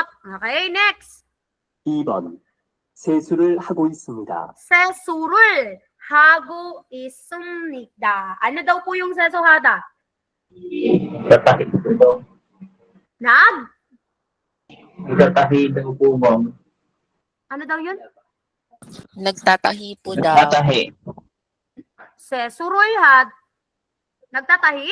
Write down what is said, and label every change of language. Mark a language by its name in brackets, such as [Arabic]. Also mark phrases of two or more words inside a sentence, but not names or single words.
[Filipino] Okay, next. [Korean] 2번. 세수를 하고 있습니다. 세수를 하고 있습니다. [Filipino] Ano daw po yung sesuhada? Tatahi po daw. Nag? Tatahi daw po, ma'am. Ano daw yun? Nagtatahi po daw. Tatahi. Sesurulhad. Nagtatahi?